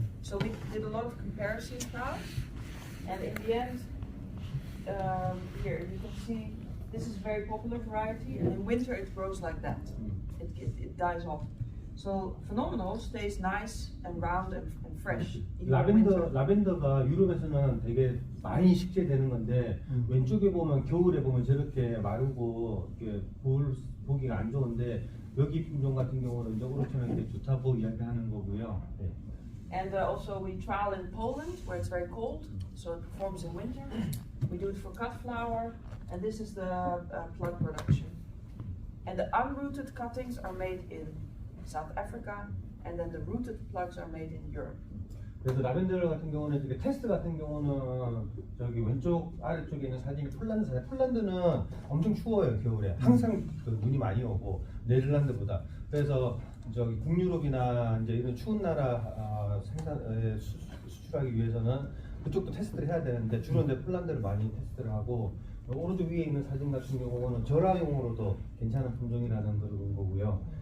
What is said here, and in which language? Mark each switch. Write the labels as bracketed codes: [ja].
[en] So we did a lot of comparisons now, and in the end, here you can see this is a very popular variety, and in winter it grows like that. It dies off. So phenomenal stays nice and round and fresh. even in winter. [ko] 라벤더가 유럽에서는 되게 많이 식재되는 건데 왼쪽에 보면 겨울에 보면 저렇게 마르고 이렇게 보기가 안 좋은데 여기 품종 같은 경우는 이제 오르천에 되게 좋다고 이야기하는 거고요. 네. [en] And also we trial in Poland where it's very cold, so it performs in winter. We do it for cut flower, and this is the plug production. And the unrooted cuttings are made in South Africa, and then the rooted plugs are made in Europe. [ko] 그래서 라벤더 같은 경우는 이게 테스트 같은 경우는 저기 왼쪽 아래쪽에 있는 사진이 폴란드 사진. 폴란드는 엄청 추워요 겨울에. 항상 그 눈이 많이 오고 네덜란드보다. 그래서 저기 북유럽이나 이제 이런 추운 나라 수출하기 위해서는 그쪽도 테스트를 해야 되는데 주로 이제 폴란드를 많이 테스트를 하고 오른쪽 위에 있는 사진 같은 경우는 절화용으로도 괜찮은 품종이라는 그런 거고요.